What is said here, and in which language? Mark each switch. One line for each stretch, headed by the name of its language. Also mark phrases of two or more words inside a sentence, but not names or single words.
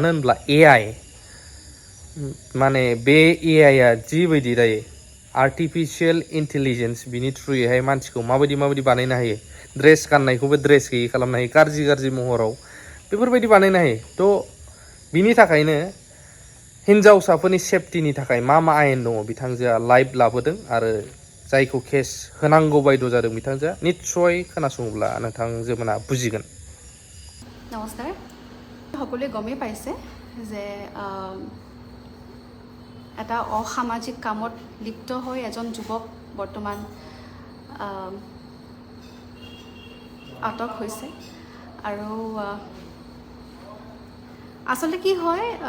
Bodo: होनब्ला AI माने बे AIआ जिबायदि दायो
English: artificial intelligence
Bodo: बिनि थ्रुयैहाय मानसिखौ माबायदि बानायनो हायो ड्रेस गाननायखौबो ड्रेस गैयै खालामनो हायो गाज्रि महराव बेफोरबायदि बानायनो हायो थ' बिनि थाखायनो हिन्जावसाफोरनि सेफटिनि थाखाय मा आयेन दङ बिथांजोआ लाइभ लाबोदों आरो जायखौ केस होनांगौ बायद' जादों बिथांजोआ निस्सय खोनासङोब्ला नोंथांजोमोना बुजिगोन
Assamese: नमस्कार সকলোৱে গমেই পাইছে যে এটা অসামাজিক কামত লিপ্ত হৈ এজন যুৱক বৰ্তমান আটক হৈছে আৰু আচলতে কি হয়